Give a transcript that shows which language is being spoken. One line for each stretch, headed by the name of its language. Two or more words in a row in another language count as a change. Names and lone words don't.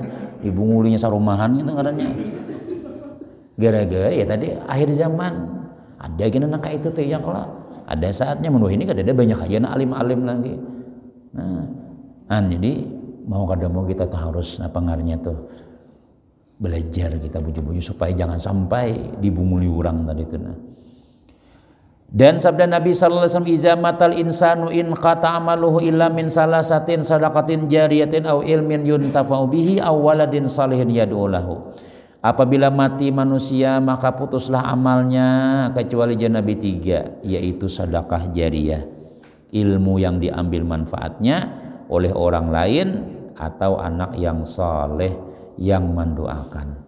Banjar: Dibungulinya sarumahan gitu katanya. Gara-gara ya tadi akhir zaman ada gini nangka itu tuh ya kalau ada saatnya menurut ini kada ada banyak aja alim-alim lagi. Nah, jadi mau kada mau kita harus pengaruhnya tuh belajar kita buju-buju supaya jangan sampai dibunguli orang tadi itu. Dan sabda Nabi
Arabic: صلى الله عليه وسلم إذا مات الإنسان انقطع عمله إلا من ثلاثة صدقة جارية أو علم ينتفع به أو ولد صالح يدعو له.
Indonesian: Apabila mati manusia maka putuslah amalnya kecuali Nabi 3 yaitu sedekah jariyah, ilmu yang diambil manfaatnya oleh orang lain atau anak yang saleh yang mendoakan.